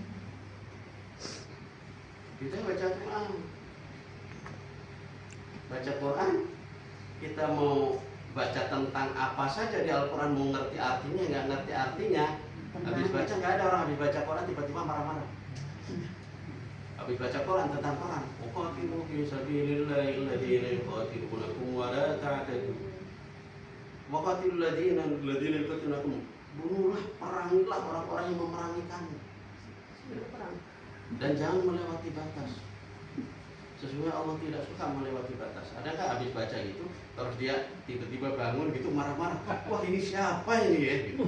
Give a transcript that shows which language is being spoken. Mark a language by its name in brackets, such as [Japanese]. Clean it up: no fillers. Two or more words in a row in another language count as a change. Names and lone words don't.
[Indonesian] Kita baca Quran. Baca Quran, kita mau baca tentang apa saja di Al-Quran, mau ngerti artinya, nggak ngerti artinya. Habis baca, nggak ada orang habis baca Quran tiba-tiba marah-marah. Habis baca Quran tentang perang, [Arabic] قاتلوا في سبيل الله الذين يقاتلونكم ولا تعتدوا. وقاتلوا الذين يقاتلونكم. [Indonesian] Bunuhlah, perangilah orang-orang yang memerangi kamu. Dan jangan melewati batas. Sesungguhnya Allah tidak suka melewati batas. Adakah habis baca itu terus dia tiba-tiba bangun gitu marah-marah? Wah ini siapa ini ya? Gitu.